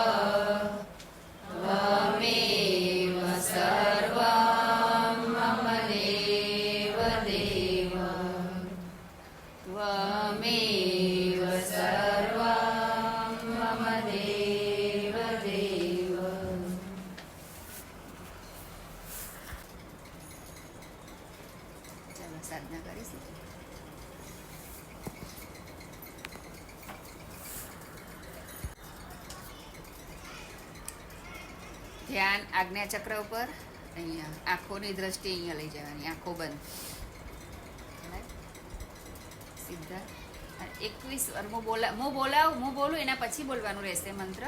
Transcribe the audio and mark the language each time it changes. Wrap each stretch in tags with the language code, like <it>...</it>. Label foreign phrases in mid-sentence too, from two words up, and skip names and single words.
<sa>त्वमेव सर्वं मम देव देव त्वमेव सर्वं मम देव देव</sa> <gu>ચાલો સાધના કરીશું. ધ્યાન આજ્ઞાચક્ર ઉપર અહીંયા આંખોની દ્રષ્ટિ અહીંયા લઈ જવાની, આંખો બંધ સીધા 21 વાર હું બોલું એના પછી બોલવાનું રહેશે મંત્ર.</gu>